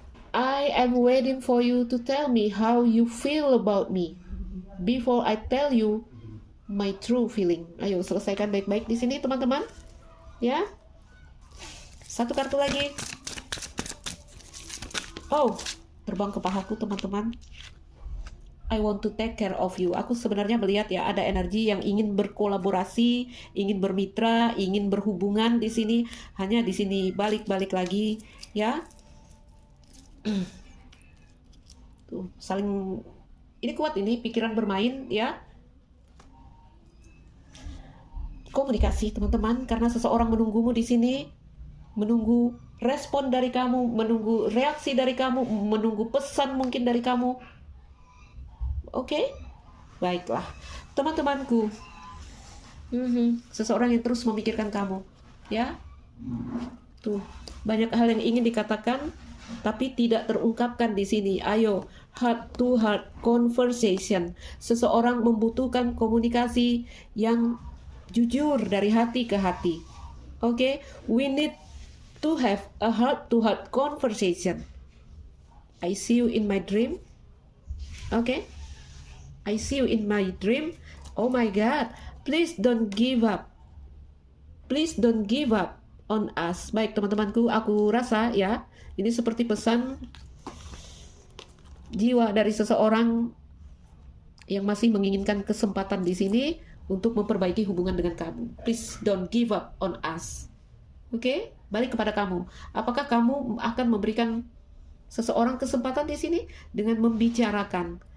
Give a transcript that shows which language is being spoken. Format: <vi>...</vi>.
<en>I am waiting for you to tell me how you feel about me before I tell you my true feeling.</en> <id>Ayo selesaikan baik-baik di sini, teman-teman. Ya. Satu kartu lagi. Oh, terbang ke pahaku, teman-teman.</id> <en>I want to take care of you.</en> <id>Aku sebenarnya melihat ya ada energi yang ingin berkolaborasi, ingin bermitra, ingin berhubungan di sini. Hanya di sini balik-balik lagi, ya. Tuh, saling ini kuat ini pikiran bermain ya. Komunikasi, teman-teman, karena seseorang menunggumu di sini, menunggu respon dari kamu, menunggu reaksi dari kamu, menunggu pesan mungkin dari kamu. Oke? Baiklah, teman-temanku. Seseorang yang terus memikirkan kamu, ya. Tuh, banyak hal yang ingin dikatakan tapi tidak terungkapkan di sini. Ayo,</id> <en>heart to heart conversation.</en> <id>Seseorang membutuhkan komunikasi yang jujur dari hati ke hati.</id> <en>Oke, we need to have a heart to heart conversation. I see you in my dream. Oke, I see you in my dream. Oh my God, please don't give up. Please don't give up on us.</en> <id>Baik, teman-temanku, aku rasa ya, ini seperti pesan jiwa dari seseorang yang masih menginginkan kesempatan di sini untuk memperbaiki hubungan dengan kamu.</id> <en>Please don't give up on us.</en> <id>Oke, balik kepada kamu. Apakah kamu akan memberikan seseorang kesempatan di sini dengan membicarakan?</id>